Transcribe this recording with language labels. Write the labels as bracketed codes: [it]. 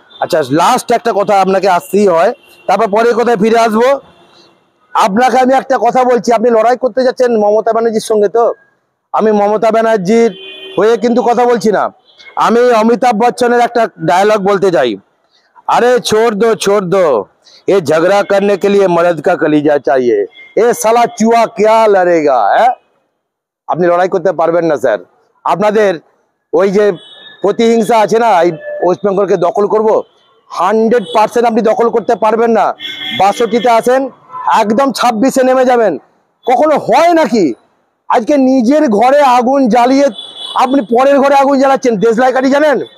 [bn] আচ্ছা, লাস্ট একটা কথা আপনাকে আসতেই হয়, তারপর পরের কথায় ফিরে আসবো। আপনাকে আমি একটা কথা বলছি, আপনি লড়াই করতে যাচ্ছেন মমতা ব্যানার্জির সঙ্গে, তো আমি মমতা ব্যানার্জির হয়ে কিন্তু কথা বলছি না, আমি অমিতাভ বচ্চনের একটা ডায়লগ বলতে চাই। [hi] अरे छोड़ दो ये झगड़ा करने के लिए मर्द का कलीजा चाहिए, ये साला चुहा क्या लड़ेगा है? [bn] আপনি লড়াই করতে পারবেন না স্যার। আপনাদের ওই যে প্রতিহিংসা আছে না, এই ওয়েস্ট বেঙ্গলকে দখল করব, 100% আপনি দখল করতে পারবেন না। 62তে আছেন, একদম 26-এ নেমে যাবেন। কখনো হয় নাকি? আজকে নিজের ঘরে আগুন জ্বালিয়ে আপনি পরের ঘরে আগুন জ্বালাচ্ছেন। দেশলাই কাঠি জানেন?